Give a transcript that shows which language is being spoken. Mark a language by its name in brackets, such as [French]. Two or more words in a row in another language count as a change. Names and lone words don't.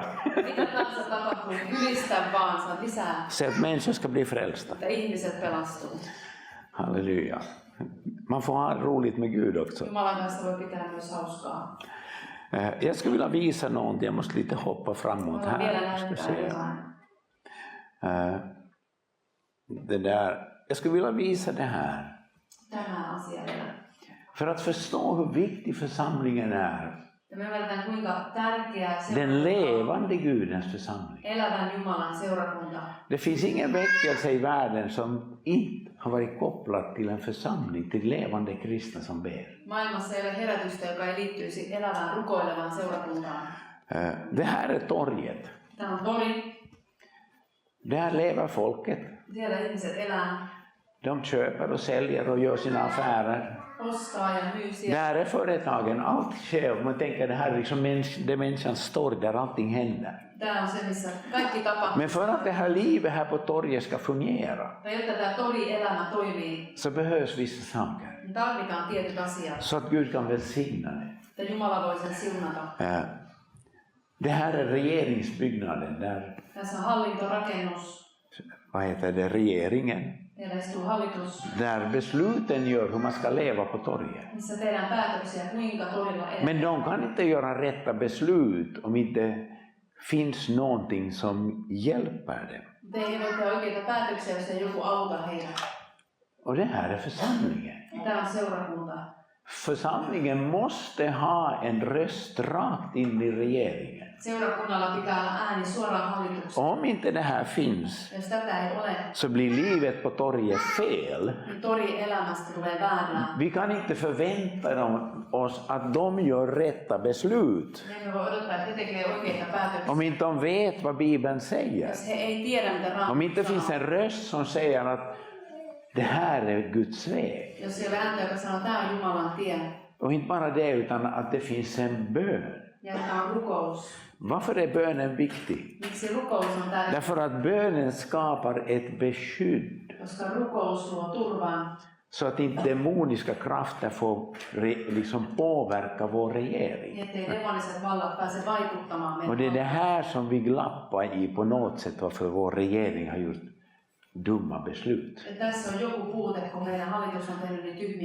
[Finnish] Mitä tahansa tapahtuu, niin ylistä vaan, saa lisää, [Swedish] Så att människor ska bli frälsta. [Finnish] että ihmiset pelastuu. Halleluja. [Swedish] Man får ha roligt med Gud också. [Finnish] Jumalan kanssa voi pitää myös hauskaa. [Swedish] Jag skulle vilja visa någonting, jag måste lite hoppa framåt [Finnish] Haluan vielä [Swedish] här. Ska [Finnish] näyttää se. jotain. [Swedish] Det där. Jag skulle vilja visa det här. [Finnish] Tämä asia vielä. [Swedish] För att förstå hur viktig församlingen är. [Finnish] Ja me ymmärretään, kuinka tärkeää [Swedish] Den levande Gudens församling. [Finnish] elävän Jumalan seurakunta. [Swedish] Det finns ingen väckelse i världen som inte har varit kopplad till en församling, till levande kristna som ber. [Finnish] Maailmassa ei ole herätystä, joka ei liittyisi elävään rukoilevaan seurakuntaan. [Swedish] Det här är torget. [Finnish] Tämä on tori. [Swedish] Där lever folket. [Finnish] Siellä ihmiset elää, [Swedish] De köper och säljer och gör sina affärer. [Finnish] ostaa ja myy siellä. [Swedish] Där är företagen, allt sker. Man tänker det här är liksom det människans torg där allting händer. [Finnish] Tämä on se, missä kaikki tapahtuu. [Swedish] Men för att det här livet här på torget ska fungera [Finnish] Ja jotta tämä tori-elämä toimii, [Swedish] så behövs vissa saker. [Finnish] niin tarvitaan tietyt asiat, [Swedish] Så att Gud kan välsigna det. [Finnish] että Jumala voi sen siunata. [Swedish] Det här är regeringsbyggnaden där, [Finnish] Tässä on hallintorakennus, [Swedish] vad heter det, regeringen. [Finnish] siellä istuu hallitus, [Swedish] Där besluten gör hur man ska leva på torget. [Finnish] missä tehdään päätöksiä, kuinka torilla [Swedish] Men [Finnish] eletään. [Swedish] de kan inte göra rätta beslut om inte finns någonting som hjälper dem. [Finnish] Te ei voi tehdä oikeita päätöksiä, jos ei joku auta heitä. [Swedish] Och det här är församlingen. [Finnish] Tämä on seurakunta. [Swedish] Församlingen måste ha en röst rakt in i regeringen. [Finnish] Seurakunnalla pitää olla ääni suoraan hallitukseen. [Swedish] Om inte det här finns [Finnish] Jos tätä ei ole, [Swedish] så blir livet på torget fel. [Finnish] niin torielämästä tulee väärää. [Swedish] Vi kan inte förvänta oss att de gör rätta beslut [Finnish] Me emme voi odottaa, että he tekevät oikeita päätöksiä. [Swedish] om inte de vet vad Bibeln säger. [Finnish] Jos he ei tiedä, mitä [Swedish] Om [Finnish] Raamattu [Swedish] inte finns [Finnish] sanoo. [Swedish] en röst som säger att det här är Guds väg. [Finnish] Jos ei ole ääntä, joka sanoo, että tämä on Jumalan tie. [Swedish] Och inte bara det, utan att det finns en bön. [Finnish] Ja tämä on rukous. [Swedish] Varför är bönen viktig? [Finnish] Miksi rukous on tärkeä? [Swedish] Därför att bönen skapar ett beskydd. [Finnish] Koska rukous luo turvan. [Swedish] Så att inte demoniska krafter får liksom påverka vår regering. [Finnish] Ettei demoniset vallat pääse vaikuttamaan [Swedish] Och det är det [Finnish] meihin. [Swedish] här som vi glappar i på något sätt, varför vår regering har gjort dumma beslut. [Finnish] Ja tässä on joku puute, kun meidän hallitus on tehnyt niin tyhmiä